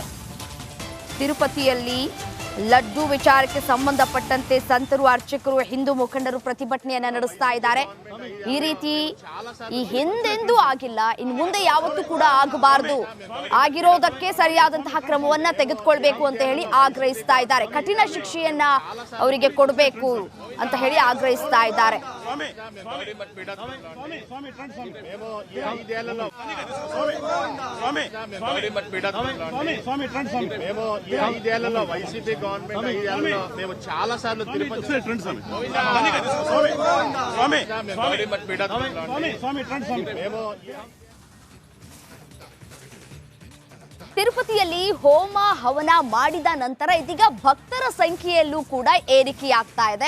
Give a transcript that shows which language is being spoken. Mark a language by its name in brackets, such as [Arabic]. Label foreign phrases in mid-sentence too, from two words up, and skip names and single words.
[Kannada] ತಿರುಪತಿಯಲ್ಲಿ ಲಡ್ಡು ವಿಚಾರಕ್ಕೆ ಸಂಬಂಧಪಟ್ಟಂತೆ ಸಂತರು, ಅರ್ಚಕರು, ಹಿಂದೂ ಮುಖಂಡರು ಪ್ರತಿಭಟನೆಯನ್ನ ನಡೆಸ್ತಾ ಇದ್ದಾರೆ. ಈ ರೀತಿ ಹಿಂದೆಂದೂ ಆಗಿಲ್ಲ, ಇನ್ನು ಮುಂದೆ ಯಾವತ್ತೂ ಕೂಡ ಆಗಬಾರದು, ಆಗಿರೋದಕ್ಕೆ ಸರಿಯಾದಂತಹ ಕ್ರಮವನ್ನ ತೆಗೆದುಕೊಳ್ಬೇಕು ಅಂತ ಹೇಳಿ ಆಗ್ರಹಿಸ್ತಾ ಇದ್ದಾರೆ. ಕಠಿಣ ಶಿಕ್ಷೆಯನ್ನ ಅವರಿಗೆ ಕೊಡಬೇಕು ಅಂತ ಹೇಳಿ ಆಗ್ರಹಿಸ್ತಾ ಇದ್ದಾರೆ. [Telugu] వైసీపీ గవర్నమెంట్ మేము చాలా సార్లు [Kannada] ತಿರುಪತಿಯಲ್ಲಿ ಹೋಮ ಹವನ ಮಾಡಿದ ನಂತರ ಇದೀಗ ಭಕ್ತರ ಸಂಖ್ಯೆಯಲ್ಲೂ ಕೂಡ ಏರಿಕೆಯಾಗ್ತಾ ಇದೆ.